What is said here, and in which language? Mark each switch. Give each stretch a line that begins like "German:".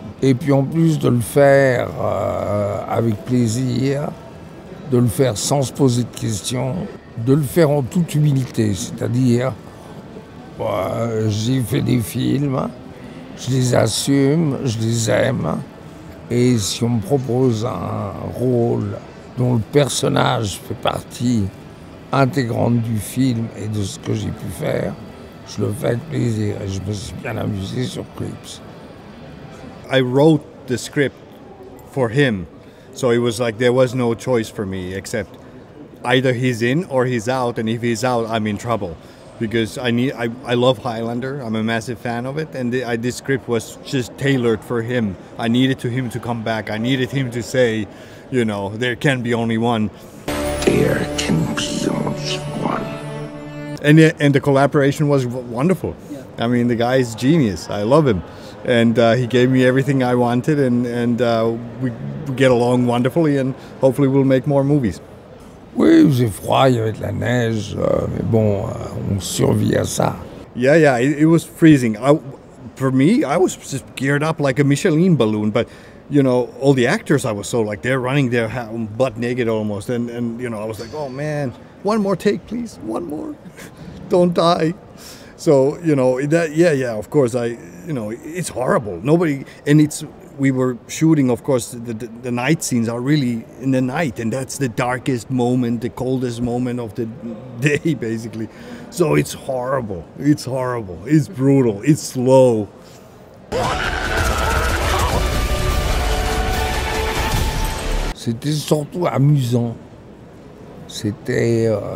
French: Et puis en plus de le faire avec plaisir, de le faire sans se poser de questions, de le faire en toute humilité, c'est-à-dire j'ai fait des films, je les assume, je les aime, et si on me propose un rôle dont le personnage fait partie intégrante du film et de ce que j'ai pu faire, je le fais avec plaisir, et je me suis bien amusé sur Creeps.
English: I wrote the script for him, so it was like there was no choice for me except either he's in or he's out, and if he's out, I'm in trouble because I love Highlander. I'm a massive fan of it, and this script was just tailored for him. I needed him to come back. I needed him to say, you know, there can be only one. There can be only one. And the collaboration was wonderful. Yeah. I mean, the guy is genius. I love him. And he gave me everything I wanted, and we get along wonderfully, and hopefully we'll make more movies.
French: Oui, il faisait froid, il y avait de la neige, mais bon, on survit à ça.
English: Yeah, it was freezing. For me, I was just geared up like a Michelin balloon, but you know, all the actors, I was so like, they're running their butt naked almost, and you know, I was like, oh man, one more take, please, one more, don't die. So, you know, of course, you know, it's horrible. We were shooting, of course, the night scenes are really in the night, and that's the darkest moment, the coldest moment of the day, basically. So it's horrible, it's brutal, it's slow.
French: C'était surtout amusant. C'était...